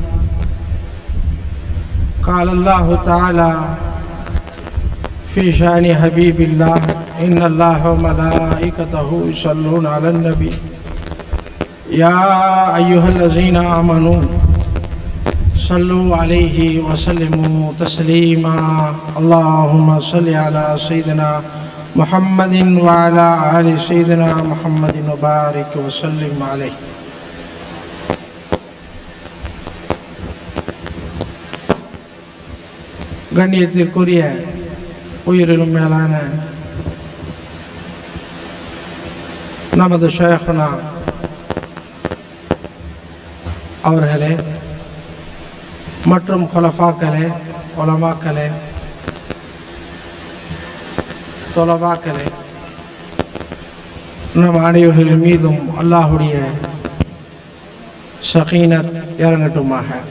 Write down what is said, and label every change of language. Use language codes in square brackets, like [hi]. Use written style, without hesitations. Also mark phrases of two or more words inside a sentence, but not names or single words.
[ar] قال الله تعالى في شأن حبيب الله إن الله وملائكته يصلون على النبي يا أيها الذين آمنوا صلوا عليه وسلموا تسليما. اللهم صل على سيدنا محمد وعلى آل سيدنا محمد وبارك وسلم عليه. [ta] கண்ணியத்திற்குரிய உயிரிலும் மேலான நமது ஷேഖ்னா அவர்களே மற்றும் ஹுலஃபாக்களே, உலமாக்களே, தொலபாக்களே, நம் அனைவர்கள் மீதும் அல்லாஹுடைய ஸகீனத் இறங்கட்டுமாக.